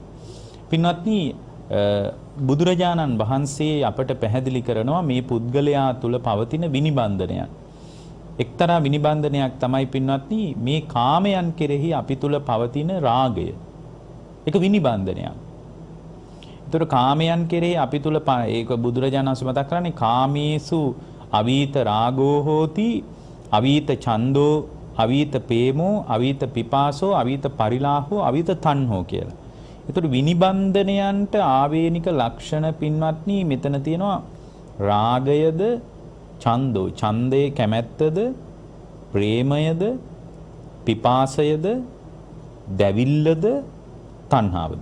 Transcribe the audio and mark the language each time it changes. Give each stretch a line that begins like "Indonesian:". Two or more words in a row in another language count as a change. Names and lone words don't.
Sinhala: පින්වත්නි, බුදුරජාණන් වහන්සේ අපට පැහැදිලි කරනවා මේ පුද්ගලයා තුල පවතින විනිබන්ධනයන්. එක්තරා විනිබන්ධනයක් තමයි පින්වත්නි මේ කාමයන් කෙරෙහි අපි තුල පවතින රාගය. ඒක විනිබන්ධනයක්. ඒතර කාමයන් කෙරෙහි අපි තුල ඒක බුදුරජාණන් වහන්සේ මතක් කරන්නේ
Pali: කාමේසු අවීත රාගෝ හෝති අවීත ඡන්தோ අවීත ප්‍රේමෝ අවීත පිපාසෝ අවීත පරිලාහෝ අවීත තණ්හෝ
Sinhala: කියලා. ඒතර විනිබන්ධනයන්ට ආවේනික ලක්ෂණ පින්වත්නි මෙතන තියෙනවා රාගයද, ඡන්தோ, ඡන්දේ කැමැත්තද, ප්‍රේමයද, පිපාසයද, දැවිල්ලද, තණ්හාවද.